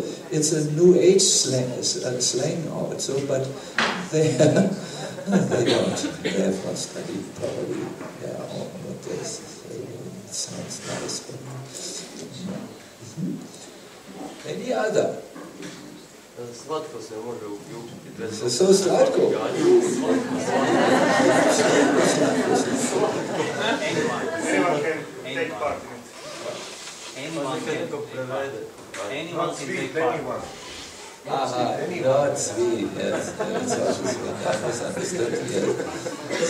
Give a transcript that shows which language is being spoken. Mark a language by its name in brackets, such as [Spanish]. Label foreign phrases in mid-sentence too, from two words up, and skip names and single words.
[English] It's a new age slang also, but they don't. They have not studied probably. What this. It sounds nice, but any other. [Croatian] Slatko se može uključiti. [English] So slatko. Anyone can take part in it. Anyone can take part. Not sweet, yes. That's obviously I misunderstood, yes.